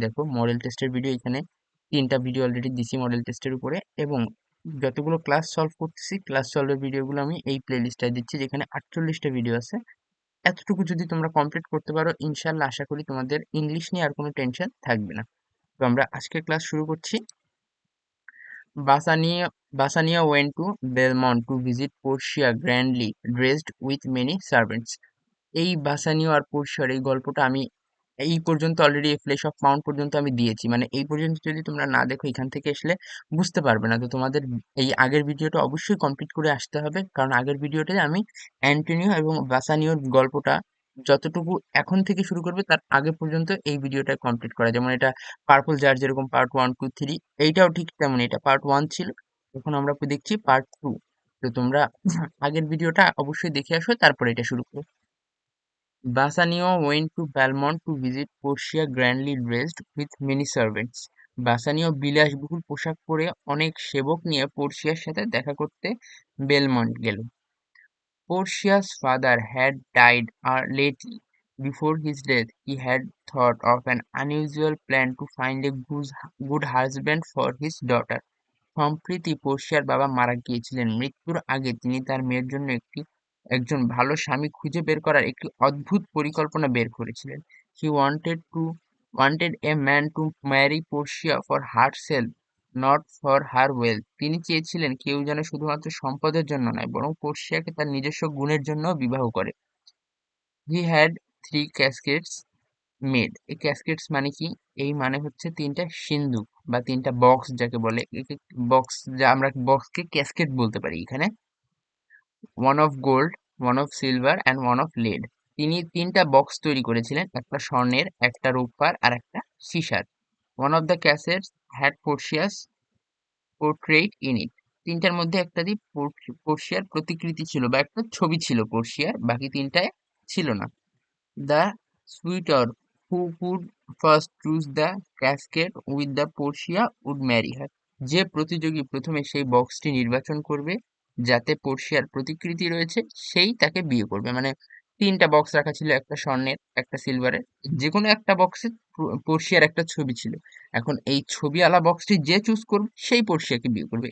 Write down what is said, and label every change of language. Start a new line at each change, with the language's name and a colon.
Bangla: দেখো মডেল টেস্টের ভিডিও এখানে 3টা ভিডিও অলরেডি দিছি মডেল টেস্টের উপরে, এবং যতগুলো ক্লাস সলভ করতেছি ক্লাস সলভের ভিডিওগুলো আমি এই প্লেলিস্টটায় দিচ্ছি যেখানে 48টা ভিডিও আছে। এতটুকু যদি তোমরা কমপ্লিট করতে পারো ইনশাল্লাহ আশা করি তোমাদের ইংলিশ নিয়ে আর কোনো টেনশন থাকবে না। তো আমরা আজকের ক্লাস শুরু করছি।
English: Bassanio Bassanio went to Belmont to visit Portia grandly dressed with many servants.
Bangla: এই বাসানিও আর পোরশার এই গল্পটা আমি এই পর্যন্ত অলরেডি ফ্লেশ অফ মাউন্ট পর্যন্ত আমি দিয়েছি। মানে এই পর্যন্ত যদি তোমরা না দেখো এখান থেকে আসলে বুঝতে পারবে না। তো তোমাদের এই আগের ভিডিওটা অবশ্যই কমপ্লিট করে আসতে হবে, কারণ আগের ভিডিওটায় আমি অ্যান্টোনিও এবং বাসানিওর গল্পটা যতটুকু এখন থেকে শুরু করবে তার আগে পর্যন্ত এই ভিডিওটা কমপ্লিট করা। যেমন এটা পার্পল জার যেরকম পার্ট 1 2 3, এইটাও ঠিক তেমন এটা পার্ট 1 ছিল। এখন আমরা দেখছি পার্ট 2। তো তোমরা আগের ভিডিওটা অবশ্যই দেখে আসো, তারপরে এটা শুরু করো।
English: Bassanio went to Belmont to visit Portia grandly dressed with many servants.
Bangla: বাসানিও বিলাসবহুল পোশাক পরে অনেক সেবক নিয়ে পোর্সিয়ার সাথে দেখা করতে বেলমন্ট গেল।
English: Portia's father had died lately. Before his death, he had thought of an unusual plan to find a good husband for his daughter.
Bangla: সম্প্রতি পোর্সিয়ার বাবা মারা গিয়েছিলেন। মৃত্যুর আগে তিনি তার মেয়ের জন্য একজন ভালো স্বামী খুঁজে বের করার একটি অদ্ভুত পরিকল্পনা বের করেছিলেন।
English: He wanted a man to marry Portia for herself, not for her wealth.
Bangla: তিনি চেয়েছিলেন কেউ যেন শুধুমাত্র সম্পদের জন্য নয়, বরং পোর্সিয়াকে তার নিজস্ব গুণের জন্যও বিবাহ করে।
English: He had 3 caskets made.
Bangla: এই ক্যাসকেটস মানে কি? এই মানে হচ্ছে 3টা সিন্দুক বা 3টা বক্স যাকে বলে। বক্স, যা আমরা বক্সকে ক্যাসকেট বলতে পারি এখানে।
English: One of gold, one of silver and one of lead.
Bangla: তিনি 3টা বক্স তৈরি করেছিলেন, একটা স্বর্ণের, একটা রূপার আর একটা সীসার।
English: One of the caskets had Portia's portrait in it.
Bangla: 3টার মধ্যে একটা দিয়ে পোর্সিয়ার প্রতিকৃতি ছিল বা একটা ছবি ছিল পোর্সিয়ার, বাকি 3টায় ছিল না।
English: The suitor who would first choose the casket with the Portia would marry her.
Bangla: যে প্রতিযোগী প্রথমে সেই বক্সটি নির্বাচন করবে যাতে পোর্সিয়ার প্রতিকৃতি রয়েছে সেই তাকে বিয়ে করবে। মানে 3টা বক্স রাখা ছিল, একটা স্বর্ণের, একটা সিলভারের। যে কোনো একটা বক্সে পোর্সিয়ার একটা ছবি ছিল। এখন এই ছবিওয়ালা বক্সটি যে চুজ করবে সেই পোর্সিয়াকে বিয়ে করবে।